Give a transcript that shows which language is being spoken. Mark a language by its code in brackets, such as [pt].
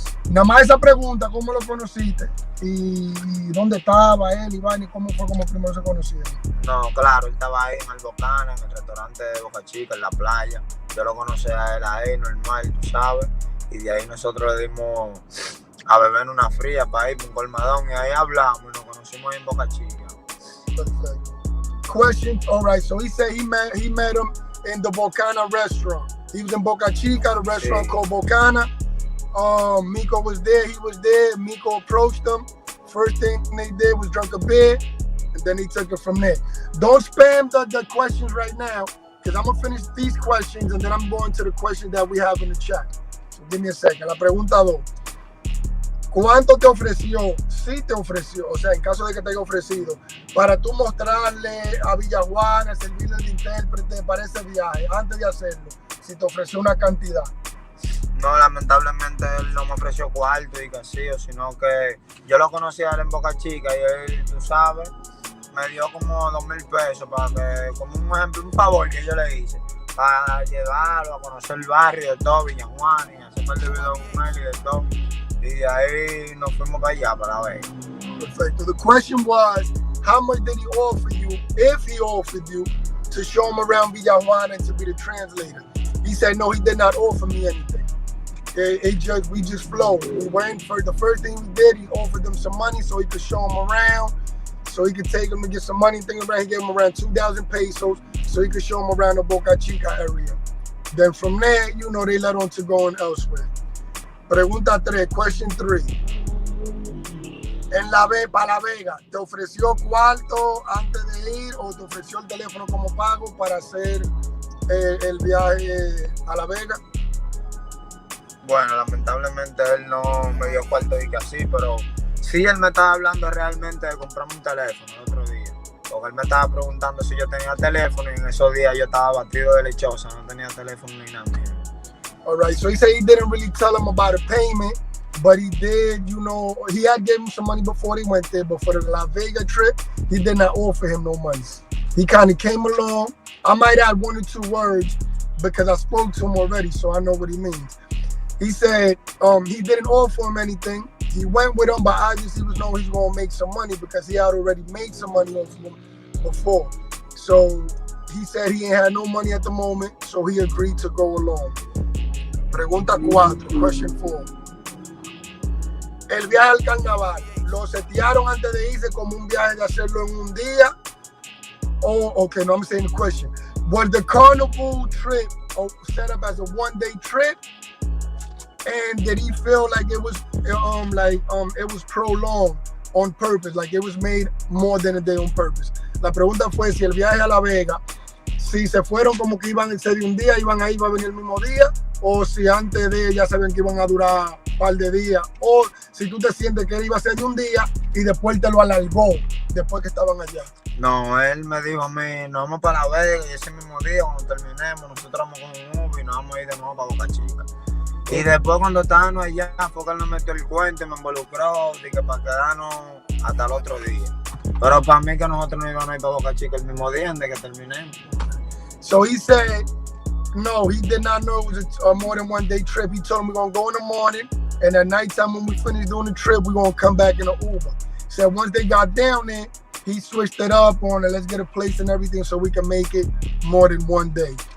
[es] Nada más esa pregunta, ¿cómo lo conociste? Y dónde estaba él, Iván, y cómo fue como primero se conocieron. No, claro, él estaba ahí en el Bocana, en el restaurante de Boca Chica, en la playa. Yo lo conocí a él ahí, normal, tú sabes. Y de ahí nosotros le dimos a beber una fría para ir por un colmadón. Y ahí hablamos y nos conocimos ahí en Boca Chica. [en] Perfect. Question, all right, so he said he met him in the Bocana restaurant. He was in Boca Chica, the restaurant called Bocana. MIKO was there, he was there. MIKO approached him. First thing they did was drink a beer, and then he took it from there. Don't spam the questions right now, because I'm gonna finish these questions and then I'm going to the questions that we have in the chat. So give me a second. [es] La pregunta 2. ¿Cuánto te ofreció? Sí te ofreció, o sea, en caso de que te haya ofrecido, para tú mostrarle a Villajuana, servirle de intérprete para ese viaje, antes de hacerlo, si te ofreció una cantidad. No, lamentablemente él no me ofreció cuarto y casillo, sino que yo lo conocí a él en Boca Chica y él, tú sabes, me dio como 2,000 pesos para que, como un ejemplo, un favor que yo le hice, para llevarlo a conocer el barrio de todo, Villajuana, y hacer el video con él y de todo. Y de ahí nos fuimos para allá, para ver. [en] Perfect. So the question was, how much did he offer you, if he offered you, to show him around Villajuana and to be the translator? He said, no, he did not offer me anything. We just flowed. We went for the first thing we did. He offered them some money so he could show them around, so he could take them to get some money. He gave them around 2,000 pesos so he could show them around the Boca Chica area. Then from there, you know, they let on to going elsewhere. [es] Pregunta 3, [en] question 3. [es] Para La Vega, ¿te ofreció cuarto antes de ir o te ofreció el teléfono como pago para hacer el viaje a La Vega? Bueno, lamentablemente él no me dio cuarto y que así, pero sí él me estaba hablando realmente de comprarme un teléfono el otro día. Porque él me estaba preguntando si yo tenía teléfono y en esos días yo estaba batido de lechosa, no tenía teléfono ni nada. [en] All right, so he said he didn't really tell him about a payment, but he did, you know, he had given him some money before they went there, but for the La Vega trip, he did not offer him no money. He kind of came along. I might add 1 or 2 words because I spoke to him already, so I know what he means. He said he didn't offer him anything. He went with him, but obviously he was knowing he's going to make some money because he had already made some money off him before. So he said he ain't had no money at the moment, so he agreed to go along. [es] Pregunta 4, [en] question 4. [es] El viaje al carnaval, ¿lo setearon antes de irse como un viaje de hacerlo en un día? [en] Okay, no, I'm saying the question. Was the carnival trip set up as a one-day trip? And did he feel like it was it was prolonged on purpose, like it was made more than a day on purpose? [es] La pregunta fue si el viaje a La Vega, si se fueron como que iban a ser de un día, iban a ir, iba a venir el mismo día, o si antes de ya sabían que iban a durar un par de días, o si tú te sientes que él iba a ser de un día y después te lo alargó después que estaban allá. No, él me dijo a mí, nos vamos para La Vega y ese mismo día cuando terminemos, nosotros vamos con un Uber y nos vamos a ir de nuevo para Boca Chica. Y después cuando estábamos allá, fue que él nos metió el cuento y me involucró, dije, para quedarnos hasta el otro día. Pero para mí que nosotros no íbamos a ir para Boca Chica el mismo día antes que terminemos. [en] So he said, no, he did not know it was a more than one day trip. He told him we're going to go in the morning, and at nighttime when we finish doing the trip, we're going to come back in an Uber. He said once they got down there, he switched it up on it. Let's get a place and everything so we can make it more than one day.